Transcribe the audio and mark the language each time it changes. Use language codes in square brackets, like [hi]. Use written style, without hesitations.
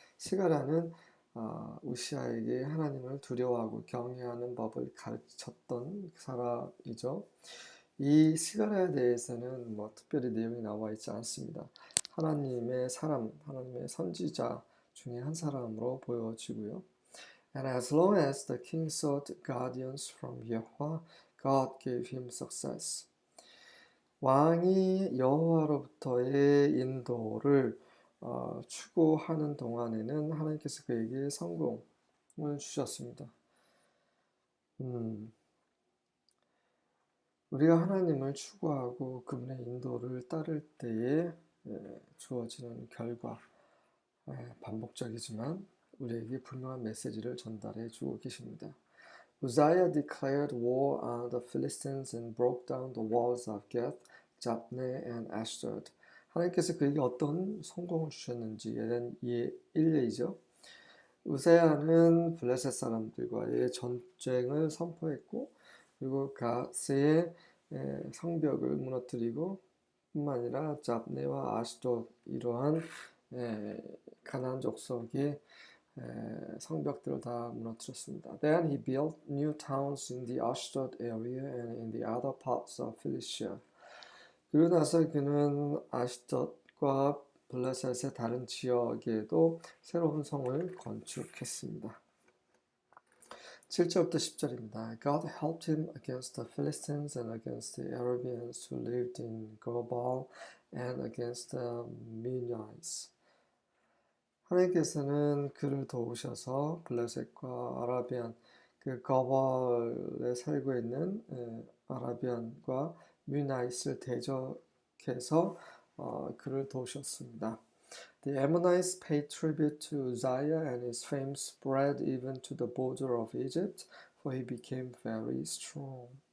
[ko] 스가랴는 우시아에게 하나님을 두려워하고 경외하는 법을 가르쳤던 사람이죠. 이 스가랴에 대해서는 특별히 내용이 나와 있지 않습니다. 하나님의 사람, 하나님의 선지자 중에 한 사람으로 보여지고요. [en] And as long as the king sought guardians from Yahweh, God gave him success. [ko] 왕이 여호와로부터의 인도를 추구하는 동안에는 하나님께서 그에게 성공을 주셨습니다. 우리가 하나님을 추구하고 그분의 인도를 따를 때에 주어지는 결과, 반복적이지만 우리에게 분명한 메시지를 전달해 주고 계십니다. [en] Uzziah declared war on the Philistines and broke down the walls of Gath, Jabneh and Ashdod. [ko] 하나님께서 그에게 어떤 성공을 주셨는지에 대한 일례이죠. 우세야는 블레셋 사람들과의 전쟁을 선포했고 그리고 가스의 성벽을 무너뜨리고 뿐만 아니라 잡네와 아스돗 이러한 가나안 족속의 성벽들을 다 무너뜨렸습니다. [en] Then he built new towns in the Ashdod area and in the other parts of Philistia. [ko] 그러고 나서 그는 아시돗과 블레셋의 다른 지역에도 새로운 성을 건축했습니다. 7절부터 10절입니다. [en] God helped him against the Philistines and against the Arabians who lived in Gobal and against the Meunites. [ko] 하나님께서는 그를 도우셔서 블레셋과 아라비안 그 거벌에 살고 있는 아라비안과 뮤나이스를 대적해서 그를 도우셨습니다. [en] The Ammonites paid tribute to Uzziah, and his fame spread even to the border of Egypt, for he became very strong.